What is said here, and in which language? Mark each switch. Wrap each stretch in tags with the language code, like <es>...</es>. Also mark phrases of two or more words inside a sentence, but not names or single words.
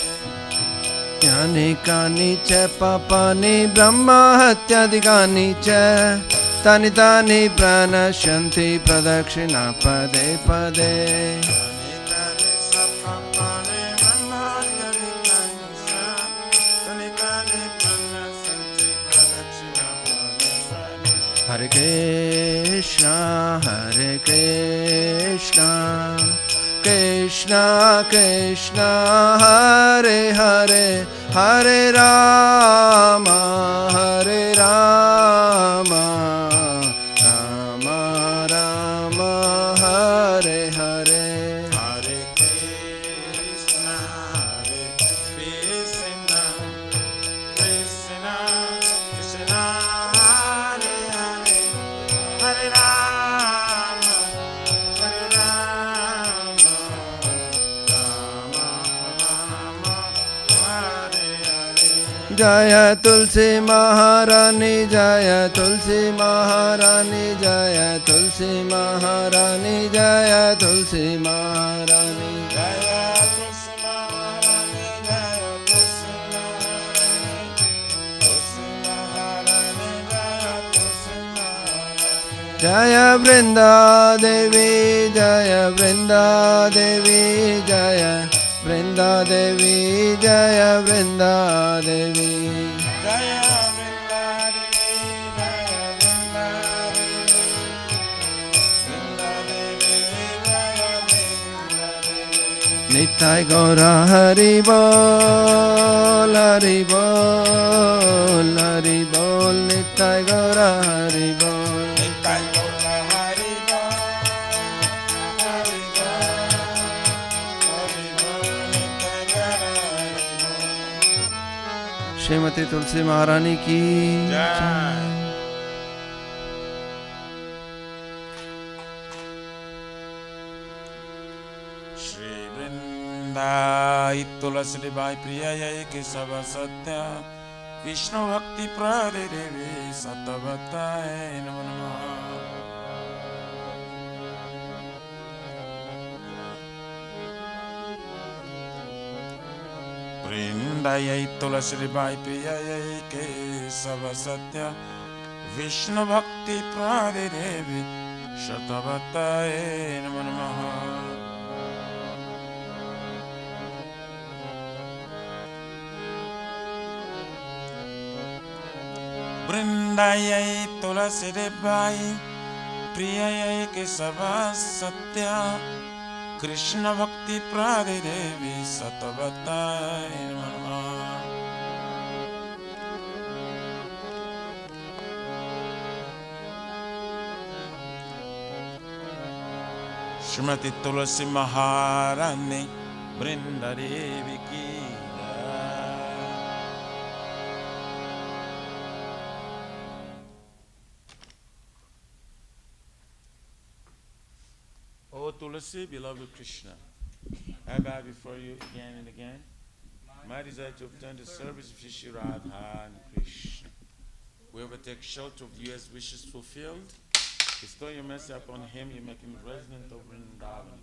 <sa>यानि कानि च पापानि ब्रह्म हत्यादिकानि च तानि तानि प्रणश्यन्ति प्रदक्षिणा पदे पदे यानि कानि पापानि ब्रह्महत्यादिकानि च तानि तानि प्रणश्यन्ति प्रदक्षिणा पदे पदे हरे कृष्णा कृष्णा कृष्णा हरे हरे हरे राम राम राम हरे हरे Hare Krishna, Krishna Krishna, Hare Hare, Hare Rama, Rama Rama, Hare Hare.</sa> <hi>जय तुलसी महारानी जय तुलसी महारानी जय तुलसी महारानी जय तुलसी महारानी जय तुलसी महारानी, जय तुलसी महारानी, तुलसी महारानी, जय तुलसी महारानी. जय वृंदा देवी जय वृंदा देवी जय वृंदा देवी जय वृंदा देवी जय वृंदा देवी, जय वृंदा देवी, वृंदा देवी, जय वृंदा देवी. निताय गौरा हरि बोल हरि बोल हरि बोल निताय गौरा हरि बोल निताई गौर हरि बोल, हरि बोल, हरि बोल, निताई गौर हरि बोल. श्रीमती तुलसी महारानी की जय। जय।</hi> <sa>श्री वृंदाई तुलसी बाई प्रिय के सब सत्य विष्णु भक्ति प्रदे देवी सतवताय नमो नमः। वृंदाई तुलसी बाई प्रिय के सब सत्य विष्णु भक्ति प्रदे देवी शतवताय नमो नमः। वृंदाई तुलसी बाई प्रिय के सब सत्य कृष्ण भक्ति प्रदे देवी सतवतै नमः.</sa> <hi>श्रीमती तुलसी महारानी वृंदा देवी की जय.</hi> <en>O Tulasi, beloved Krishna, I bow before you again and again. My desire to obtain the service of Shri Radha and Krishna. Whoever takes shelter of you as wishes fulfilled, bestow your mercy upon him, you make him resident of Vrindavan.</en>